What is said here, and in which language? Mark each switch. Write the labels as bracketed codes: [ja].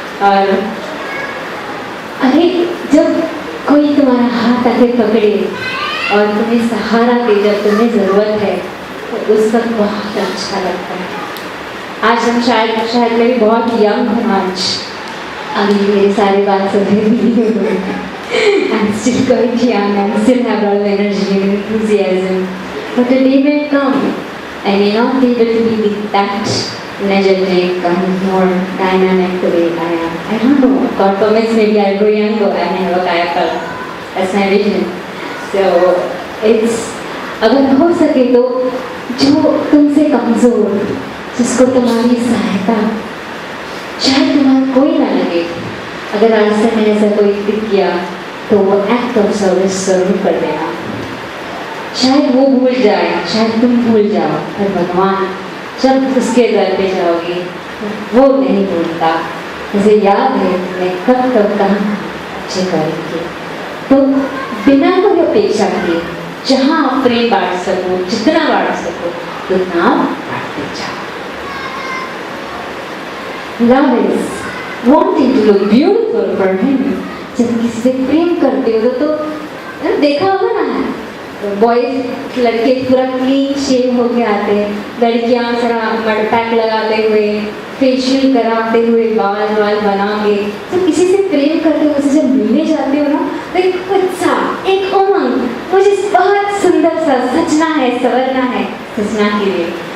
[hi] और अरे जब कोई तुम्हारा हाथ आके पकड़े और तुम्हें सहारा दे जब तुम्हें ज़रूरत है, तो उस वक्त बहुत अच्छा लगता है। आज हम शायद मैं भी बहुत यंग हूँ आज, अभी मेरे सारे बात सुने नहीं हुए। [en] I'm still quite young and still have a lot of energy and enthusiasm. But the day will come, I may not be able to be that energetic and more dynamic the way I am. I don't know. God permits, maybe I'll grow younger and have a kayak. That's my vision. So it's, [hi] अगर हो सके तो जो तुमसे कमज़ोर, जिसको तुम्हारी सहायता शायद तुम्हारा कोई ना लगे, अगर रास्ते में ऐसा कोई दिख गया तो वो एक्ट ऑफ सर्विस जरूर कर देना। शायद वो भूल जाए, शायद तुम भूल जाओ, पर भगवान जब उसके दर पे जाओगे वो नहीं भूलता। मुझे याद है मैं कब कब कहाँ अच्छे करेंगे, तो बिना कोई अपेक्षा किए जहाँ आप प्रेम बांट सको, जितना बांट सको उतना बांटते जाओ। [en] Love is wanting to look beautiful for him. [hi] जब किसी से प्रेम करते हो तो देखा होगा ना, बॉयज लड़के पूरा क्लीन शेव होके आते हैं, लड़कियाँ सारा मड पैक लगाते हुए, फेशियल कराते हुए, बाल बना के। तो किसी से प्रेम करते हो, उससे जब मिलने जाते हो ना, तो एक उत्साह, एक उमंग, मुझे बहुत सुंदर सा सजना है, संवरना है सजना के लिए।